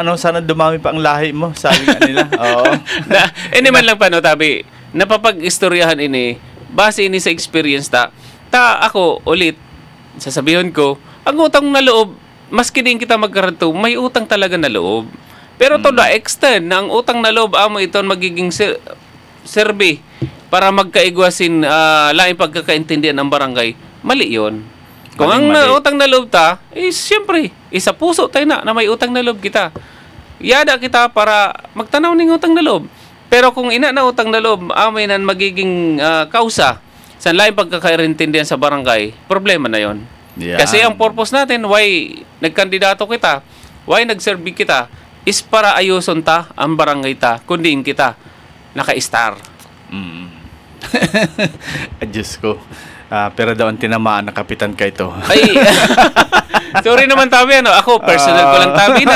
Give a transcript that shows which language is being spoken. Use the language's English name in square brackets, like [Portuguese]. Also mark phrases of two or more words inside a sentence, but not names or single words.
[Filipino] Sana dumami pa ang lahi mo? Sabi nga nila. Oo. Man lang pa, tabi. [Bikol] Napapag-istoryahan base sa experience ako, ulit, sasabihin ko, ang utang na loob, maski din kita magkaranto, may utang talaga na loob. Pero [English] to the extent [Bikol] na ang utang na loob amo ito magiging survey para magkaigwasin laing pagkakaintindihan ng barangay, mali yun. Kung ang utang na loob siyempre, isa puso tayo na may utang na loob kita. Yada kita para magtanaw ng utang na loob. Pero kung ina na utang na loob, amin ang magiging kausa sa laing pagkakaintindihan sa barangay, problema na yon. [Filipino] Yeah. Kasi ang purpose natin, [Bikol] why nagkandidato kita, why nagserve kita, is para ayuson ang barangay kundi kita naka-star. [Filipino] Diyos ko. [Bikol] Pero daw ang tinamaan na kapitan ka ito. Sorry naman tabi, ako personal ko lang tabi na.